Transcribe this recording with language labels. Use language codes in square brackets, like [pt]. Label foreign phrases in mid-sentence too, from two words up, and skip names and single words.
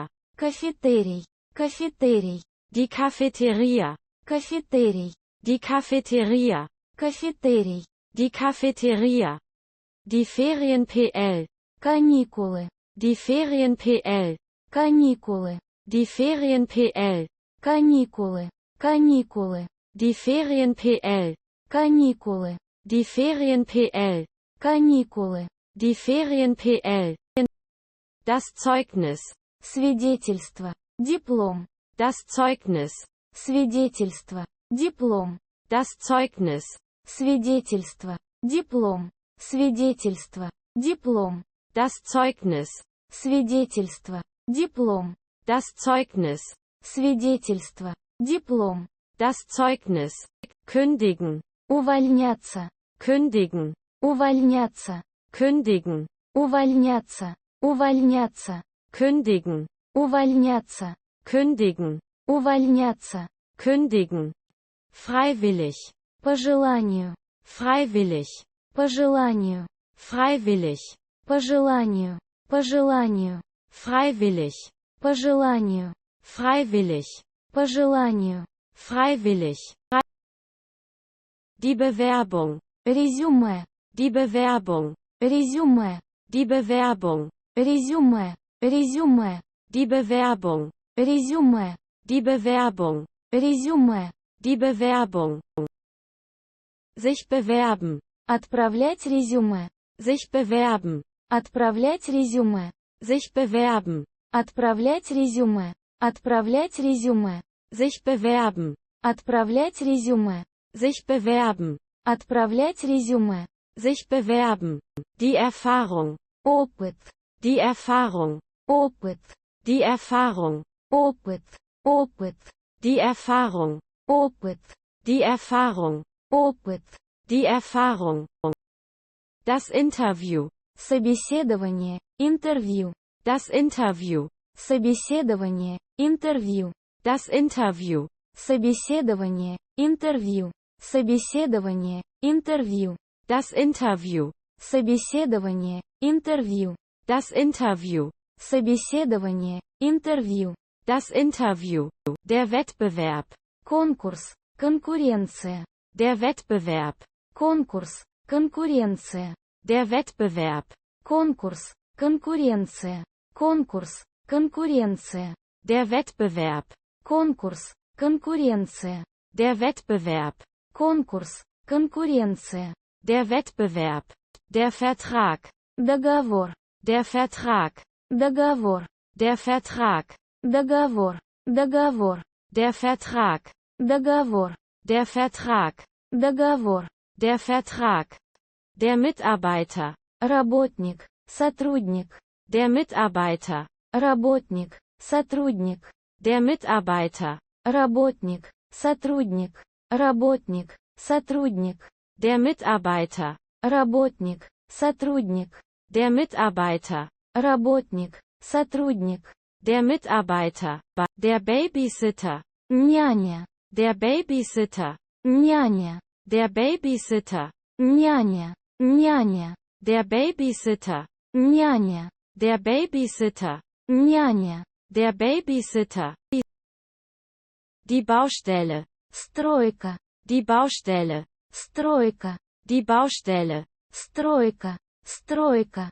[ru] Кафетерий. Кафетерий. [de] Die Cafeteria. [ru] Кафетерий. [de] Die Cafeteria. [ru] Кафетерий. [de] Die Cafeteria. Die Ferien-PL. [ru] Каникулы. [de] Die Ferien-PL. [ru] Каникулы. [de] Die Ferien-PL. [ru] Каникулы. Каникулы. [de] Die Ferien-PL. [ru] Каникулы. [de] Die Ferien-PL. [ru] Каникулы. [de] Die Ferien-PL. Das Zeugnis. [ru] Свидетельство. Диплом. [de] Das Zeugnis. [ru] Свидетельство. Диплом. [de] Das Zeugnis. [ru] Свидетельство. Диплом. Свидетельство. Диплом. [de] Das Zeugnis. [ru] Свидетельство. Диплом. [de] Das Zeugnis. [ru] Свидетельство. Диплом. [de] Das Zeugnis. Kündigen. [ru] Увольняться. [de] Kündigen. [ru] Увольняться. [de] Kündigen. [ru] Увольняться. Увольняться. [de] Kündigen. [ru] Увольняться. [de] Kündigen. [ru] Увольняться. [de] Kündigen. Freiwillig. [ru] По желанию. [de] Freiwillig. [ru] По желанию. [de] Freiwillig. [ru] По желанию. По желанию. [de] Freiwillig. [ru] По желанию. [de] Freiwillig. [ru] По желанию. [de] Freiwillig. Die Bewerbung. [ru] Резюме. [de] Die Bewerbung. [ru] Резюме. [de] Die Bewerbung. [ru] Резюме. Резюме. [de] Die Bewerbung. [ru] Резюме. [de] Die Bewerbung. [ru] Резюме. [de] Die Bewerbung. Sich bewerben. [ru] Отправлять резюме. [de] Sich bewerben. [ru] Отправлять резюме. [de] Sich bewerben. [ru] Отправлять резюме. Отправлять резюме. [de] Sich bewerben. [ru] Отправлять резюме. [de] Sich bewerben. [ru] Отправлять резюме. [de] Sich bewerben. Die Erfahrung. [ru] Опыт. [de] Die Erfahrung. [ru] Опыт. [de] Die Erfahrung. [ru] Опыт. Опыт. [de] Die Erfahrung. [ru] Опыт. [de] Die Erfahrung. [ru] Опыт. [de] Die Erfahrung. Das Interview. [ru] Собеседование. Интервью. [de] Das Interview. [ru] Собеседование. Интервью. [de] Das Interview. [ru] Собеседование. Интервью. Собеседование. интервью, [de] das Interview, [ru] собеседование, интервью, [de] das Interview, [ru] собеседование, интервью, [de] das Interview, der Wettbewerb, [ru] конкурс, конкуренция, [de] der Wettbewerb, [ru] конкурс, конкуренция, [de] der Wettbewerb, [ru] конкурс, конкуренция, конкурс, конкуренция, [de] der Wettbewerb, [ru] конкурс, конкуренция, [de] der Wettbewerb, [ru] конкурс, конкуренция, [de] der Wettbewerb, der Vertrag, [ru] договор, [de] der Vertrag, [ru] договор, [de] der Vertrag, [ru] договор, договор, [de] der Vertrag, [ru] договор, [de] der Vertrag, [ru] договор, [de] der Vertrag, der Mitarbeiter, [ru] работник, сотрудник, [de] der Mitarbeiter, [ru] работник, сотрудник, [de] der Mitarbeiter, [ru] работник, сотрудник, работник, сотрудник, [de] der Mitarbeiter, [ru] работник, сотрудник, [de] der Mitarbeiter, [ru] работник, сотрудник, [de] der Mitarbeiter, der Babysitter, [ru] няня, [de] der Babysitter, [ru] няня, [de] der Babysitter, [ru] няня, няня, [de] der Babysitter, [ru] няня, [de] der Babysitter, [ru] няня, [de] der Babysitter, die Baustelle, [ru] стройка, [de] die Baustelle, [ru] стройка, [de] die Baustelle, [ru] стройка, стройка,